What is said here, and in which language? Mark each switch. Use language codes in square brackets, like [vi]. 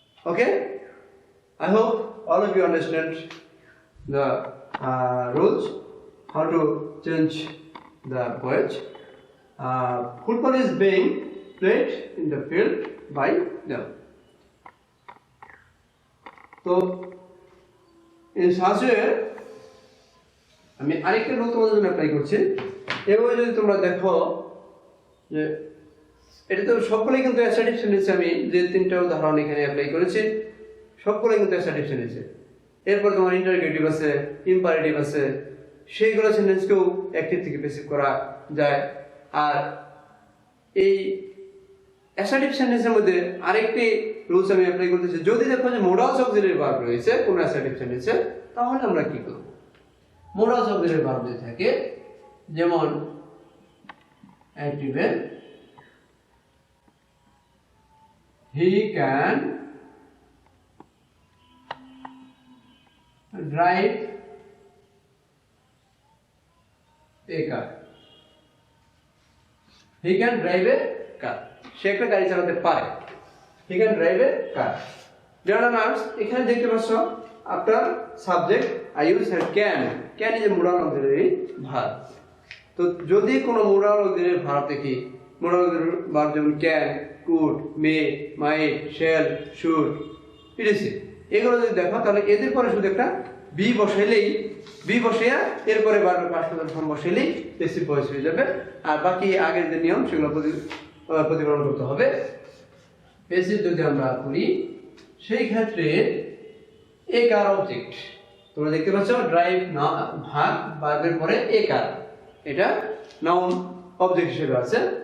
[en] Okay, I hope all of you understand the rules, how to change the voyage. Football is being played in the field by them. So in such way [bn] আমি আরেকটা rule তোমাদের জন্য apply করছি। এভাবে যদি তোমরা দেখো যে এটা তো সবগুলোই কিন্তু অ্যাসার্টিভ সেন্টেন্স, আমি যে তিনটা উদাহরণ এখানে অ্যাপ্লাই করেছি সবগুলোই কিন্তু অ্যাসার্টিভ সেন্টেন্স। এরপর তোমার ইন্টারোগেটিভ আছে, ইম্পারেটিভ আছে, সেইগুলো সেন্টেন্সকেও অ্যাক্টিভ থেকে প্যাসিভ করা যায়। আর এই অ্যাসার্টিভ সেন্টেন্সের মধ্যে আরেকটি রুলস আমি অ্যাপ্লাই করতেছি। যদি দেখো যে মোডালস অক্সিলারি ভার্ব রয়েছে কোন অ্যাসার্টিভ সেন্টেন্সে, তাহলে আমরা কি করব? মোডালস অক্সিলারি ভার্ব যদি থাকে, যেমন অ্যাক্টিভে [en] he can drive a car, [bn] he can drive a car, সে একটা গাড়ি চালাতে পারে, he can drive a car. [en] Dear learners, [bn] এখানে দেখতে পাচ্ছ আপনার subject [en] I use here can, can is a modal auxiliary verb. [bn] তো যদি কোনো modal auxiliary verb দেখি, modal auxiliary verb যেমন can, could, may, might, shall, should, etc. এগুলো যদি দেখো তাহলে এদের পরে শুধু একটা বি বসাইলেই, বি বসাইয়া এরপরে ভার্বের past participle form বসাইলেই passive voice হয়ে যাবে। আর বাকি আগের যে নিয়ম সেগুলো প্রতিপালন করতে হবে। প্যাসিভ যদি আমরা করি সেই ক্ষেত্রে এ কার অবজেক্ট, তোমরা দেখতে পাচ্ছ ড্রাইভ না ভার্ব, ভার্বের পরে এ কার, এটা নাউন অবজেক্ট হিসেবে আছে।